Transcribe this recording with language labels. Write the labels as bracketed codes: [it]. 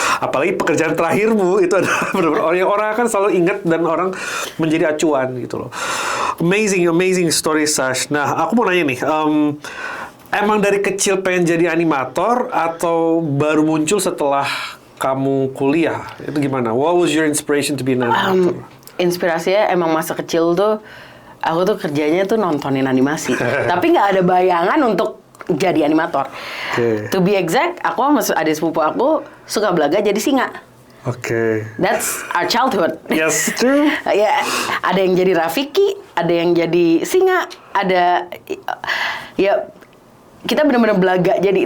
[id] Apalagi pekerjaan terakhirmu itu adalah benar-benar orang akan selalu ingat dan orang menjadi acuan gitu loh. Amazing story, Sash. Nah, aku mau nanya nih, emang dari kecil pengen jadi animator atau baru muncul setelah kamu kuliah? Itu gimana? [en] What was your inspiration to be an animator? [id] Inspirasinya emang masa kecil tuh, aku tuh kerjanya tuh nontonin animasi. Tapi nggak ada bayangan untuk jadi animator. [en] To be exact, [id] aku sama adik sepupu aku suka belaga jadi singa. Oke. [en] That's our childhood. Yes, true. [id] Ya, ada yang jadi Rafiki, ada yang jadi singa, ada ya kita benar-benar belaga jadi.